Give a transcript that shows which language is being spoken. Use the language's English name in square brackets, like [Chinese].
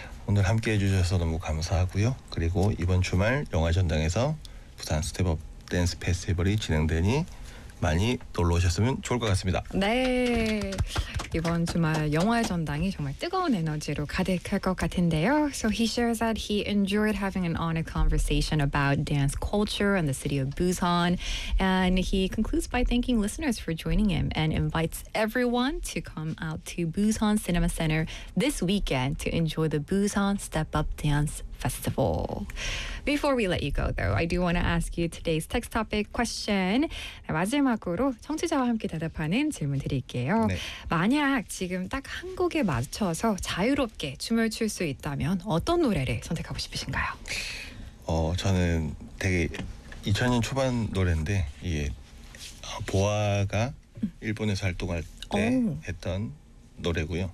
[Korean] 오늘 함께해 주셔서 너무 감사하고요. 그리고 이번 주말 영화전당에서 부산 스텝업 댄스 페스티벌이 진행되니 많이 놀러 오셨으면 좋을 것 같습니다. 네. 이번 주말 영화의 전당이 정말 뜨거운 에너지로 가득할 것 같은데요. [English] So he shares that he enjoyed having an honest conversation about dance culture and the city of Busan. And he concludes by thanking listeners for joining him and invites everyone to come out to Busan Cinema Center this weekend to enjoy the Busan Step Up Dance Festival. Before we let you go, though, I do want to ask you today's text topic question. [Korean] 마지막으로 청취자와 함께 대답하는 질문 드릴게요. 네. 만약 지금 딱 한 곡에 맞춰서 자유롭게 춤을 출 수 있다면 어떤 노래를 선택하고 싶으신가요? 저는 되게 2000년 초반 노래인데 이게 보아가 일본에서 활동할 때 했던 노래고요.